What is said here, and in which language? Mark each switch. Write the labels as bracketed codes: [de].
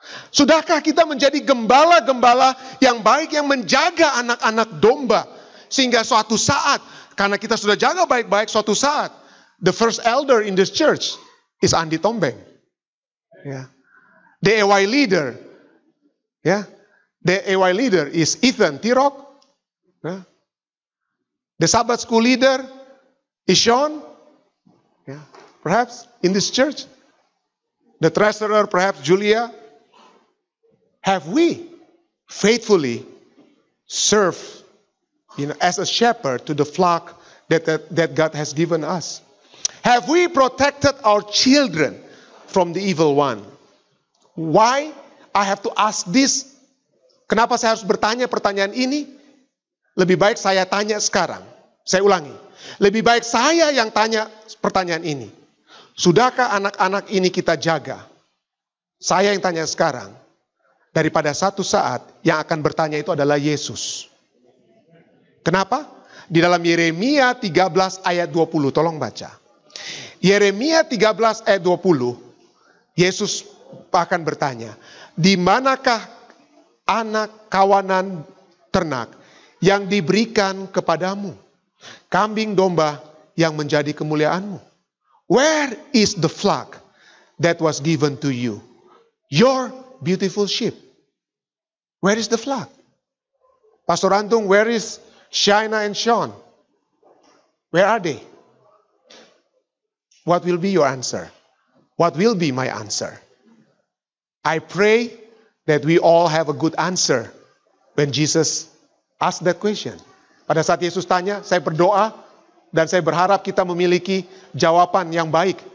[id] Sudahkah kita menjadi gembala-gembala yang baik yang menjaga anak-anak domba, sehingga suatu saat, karena kita sudah jaga baik-baik, suatu saat [en] the first elder in this church is Andi Tombeng, ya. The AY leader [id] Ya. [en] The AY leader is Ethan Tirok. Ya. The Sabbath school leader is Sean. Ya. Perhaps in this church. The treasurer, perhaps Julia. Have we faithfully served, as a shepherd to the flock that God has given us? Have we protected our children from the evil one? Why I have to ask this? [id] Kenapa saya harus bertanya pertanyaan ini? Lebih baik saya tanya sekarang. Saya ulangi. Lebih baik saya yang tanya pertanyaan ini. Sudahkah anak-anak ini kita jaga? Saya yang tanya sekarang. Daripada satu saat yang akan bertanya itu adalah Yesus. Kenapa? Di dalam Yeremia 13 ayat 20. Tolong baca. Yeremia 13 ayat 20. Yesus akan bertanya, di manakah anak kawanan ternak yang diberikan kepadamu? Kambing domba yang menjadi kemuliaanmu. [en] Where is the flock that was given to you? Your beautiful sheep. Where is the flock? Pastor Antung, where is Shaina and Sean? Where are they? What will be your answer? What will be my answer? I pray that we all have a good answer when Jesus asked that question. [id] Pada saat Yesus tanya, saya berdoa dan saya berharap kita memiliki jawaban yang baik.